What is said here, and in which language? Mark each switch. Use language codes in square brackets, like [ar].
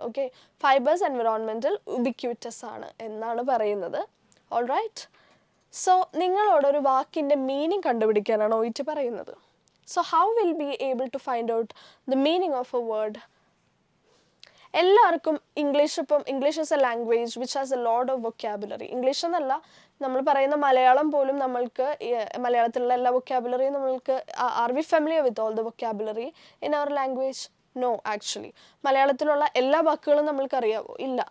[ml] Okay, fibres എൻവിറോൺമെൻറ്റിൽ ubiquitous ആണ് എന്നാണ് പറയുന്നത്. ഓൾ റൈറ്റ്, സോ നിങ്ങളോടൊരു വാക്കിൻ്റെ മീനിങ് കണ്ടുപിടിക്കാനാണ് OET പറയുന്നത്. [en] So how will we be able to find out the meaning of a word? എല്ലാവർക്കും English is a language which has a lot of vocabulary. [ml] English എന്നല്ല, നമ്മൾ പറയുന്ന മലയാളം പോലും നമ്മൾക്ക് മലയാളത്തിലുള്ള എല്ലാ വൊക്കാബുലറിയും നമ്മൾക്ക് [en] Are we familiar with all the vocabulary in our language? [ml] No, actually മലയാളത്തിലുള്ള എല്ലാ വാക്കുകളും നമ്മൾക്കറിയാവോ? ഇല്ല.